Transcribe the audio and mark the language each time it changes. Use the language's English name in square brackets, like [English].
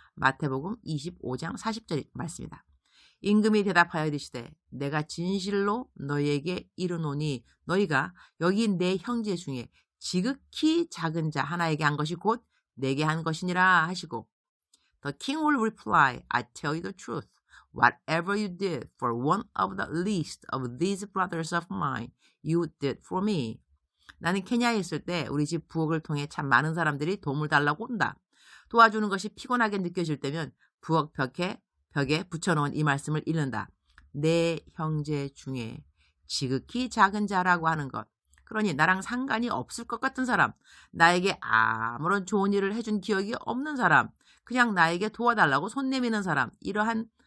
[Korean] 마태복음 25장 40절 말씀이다. 임금이 대답하여 이르시되 내가 진실로 너희에게 이르노니 너희가 여기 내 형제 중에 지극히 작은 자 하나에게 한 것이 곧 내게 한 것이니라 하시고 [English] The king will reply, I tell you the truth. Whatever you did for one of the least of these brothers of mine, you did for me. [Korean] 나는 케냐에 있을 때 우리 집 부엌을 통해 참 많은 사람들이 도움을 달라고 온다. 도와주는 것이 피곤하게 느껴질 때면 부엌 벽에 붙여놓은 이 말씀을 읽는다. 내 형제 중에 지극히 작은 자라고 하는 것. 그러니 나랑 상관이 없을 것 같은 사람, 나에게 아무런 좋은 일을 해준 기억이 없는 사람, 그냥 나에게 도와달라고 손 내미는 사람, 이러한